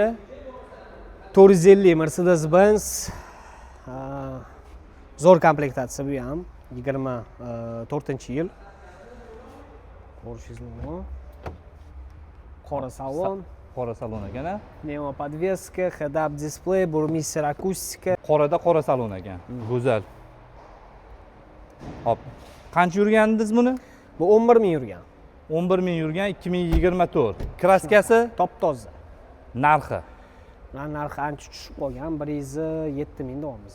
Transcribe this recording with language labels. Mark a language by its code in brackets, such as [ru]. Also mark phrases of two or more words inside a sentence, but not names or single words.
[uz] 450 Mercedes-Benz. Zo'r komplektatsiya bu ham 24-yil. Ko'rishingiz mumkin. Qora salon, qora salon ekan. pnevmopodveska, [en] head-up display, [uz] burmistr akustika. Qorada qora salon ekan. Go'zal. Hop. Qancha yurgandingiz buni? Bu 11 ming yurgan. 11 ming yurgan, 2024. Kraskasi top-toza. Narxi. Narxi ancha tushib qolgan, 107 ming deyapmiz.